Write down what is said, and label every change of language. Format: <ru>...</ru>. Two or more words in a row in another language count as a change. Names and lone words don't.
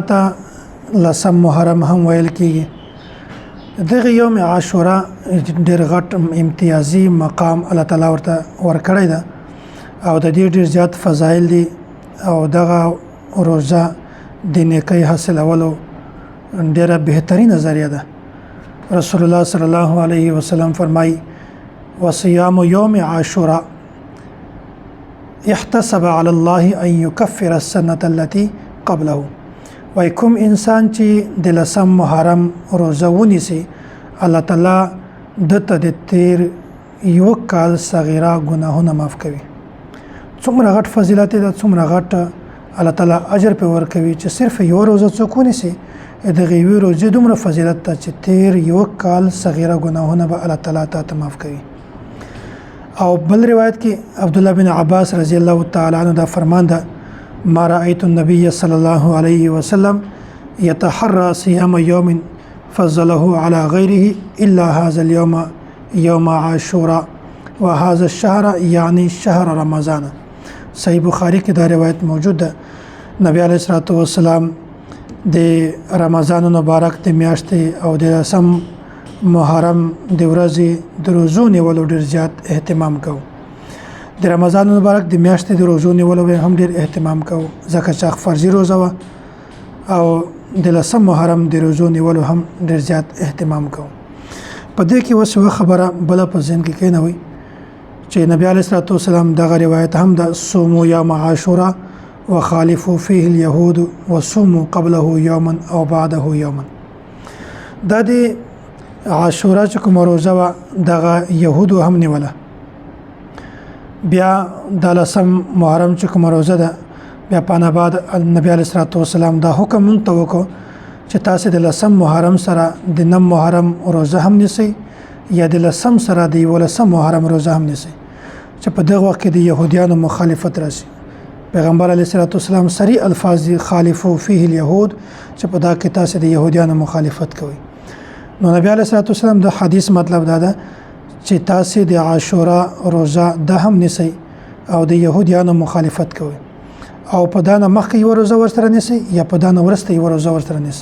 <ps>ته 10 محرم هم ویل کیږي دغه یوم عاشورا ډېر غټ امتیازي مقام الله تعالی ورته ورکړی ده او د دې ډېر زیات فضایل دي او دغه روزه د نیکۍ حاصلولو ډېره بهترینه ذریعہ ده رسول الله</ps> <ar>صلی الله علیه وسلم</ar> <ps>فرمای</ps> <ar>وصيام يوم عاشوراء احتسب على الله ان يكفر السنه التي قبله ويكم</ar> <ps>انسان چې د 10 محرم روزه ونیسي الله تعالی دته د تیر یو کال صغیره ګناهونه معاف کوي څومره غټ فضیلت ده څومره غټ الله تعالی اجر په ورکوي چې صرف یو روزه څوک ونیسي دغه یو روزه دومره فضیلت ته چې تیر یو کال صغیره ګناهونه به الله تعالی ته معاف کوي او بل روایت کې عبد الله بن عباس</ps> <ar>رضی الله تعالی عنہ</ar> <ps>دا فرمان ده</ps> <ar>ما رأيت النبي صلى الله عليه وسلم يتحرى صيام يوم فضله على غيره الا هذا اليوم يوم عاشوراء وهذا الشهر يعني شهر رمضان</ar> <ps>صحیح بخاری کې دا روایت موجود ده نبی</ps> <ar>علیه الصلاه والسلام</ar> <ps>د رمضان مبارک د میاشتې او د سم محرم د ورځې د روزو نیولو ډېر زیات اهتمام کوو د رمضان مبارک د میاشتې د روزو نیولو هم ډېر اهتمام کوو ځکه چې فرضي روزه وه او د لسم محرم د روزو نیولو هم ډېر زیات اهتمام کوو په دې کې اوس یوه خبره بله په ذهن کې کېنوئ چې نبی</ps> <ar>علیه الصلاه والسلام</ar> <ps>دغه روایت هم د</ps> <ar>صوموا یوم عاشورا وخالفوا فيه اليهود وصوموا قبله يوما او بعده يوما</ar> <ps>دا د عاشورا چې کوم روزه وا دغه يهودو هم نیوله بیا د لسم محرم چې کوم روزه ده بیا پانا بعد نبی</ps> <ar>علیه الصلاه والسلام</ar> <ps>دا حکم منتوکو چې تاسو د لسم محرم سره د 9 محرم روزه هم نیسئ یا د لسم سره د 11 محرم روزه هم نیسئ چې په دغه وخت کې د يهودانو مخالفت راشي پیغمبر</ps> <ar>علیه الصلاۃ والسلام</ar> <ps>صریح الفاظ</ps> <ar>خالفو فيه اليهود</ar> <ps>چې په دا کې تاسو د يهودانو مخالفت کوي. نو نبی</ps> <ar>علیه الصلاۃ والسلام</ar> <ps>د حدیث مطلب دا ده چې تاسو د عاشورا روزه د هم نسی او د يهودانو مخالفت کوي او په دا نه مخکې یو روزه ورسره نسی یا په دا نه ورسته یو روزه ورسره نسی.</ps>